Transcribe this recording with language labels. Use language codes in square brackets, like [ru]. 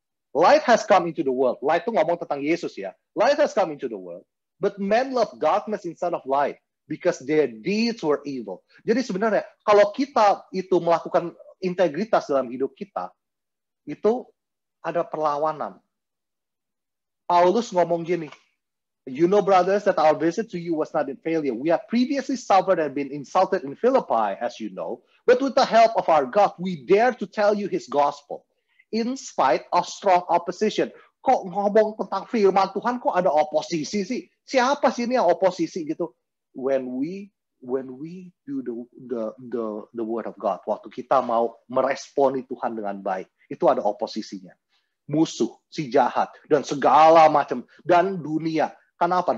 [en] Light has come into the world. [id] Light itu ngomong tentang Yesus ya. [en] Light has come into the world, but men love darkness instead of light because their deeds were evil. [id] Jadi sebenarnya kalau kita itu melakukan integritas dalam hidup kita, itu ada perlawanan. Paulus ngomong gini, [en] you know, brothers, that our visit to you was not in failure. We have previously suffered and been insulted in Philippi, as you know, but with the help of our God, we dare to tell you his gospel, in spite of strong opposition. [id] Kok ngomong tentang firman Tuhan, kok ada oposisi sih? Siapa sih ini yang oposisi gitu? [en] When we do the word of God, [id] waktu kita mau meresponi Tuhan dengan baik, itu ada oposisinya. Musuh, si jahat, dan segala macam, dan dunia. Kenapa?